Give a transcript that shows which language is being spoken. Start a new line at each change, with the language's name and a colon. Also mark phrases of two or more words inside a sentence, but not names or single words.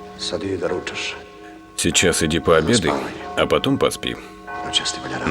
Serbian: Sad idi da ručaš.
Russian: Сейчас иди пообедай, а потом поспи.
Serbian: Noćas ti valja raditi.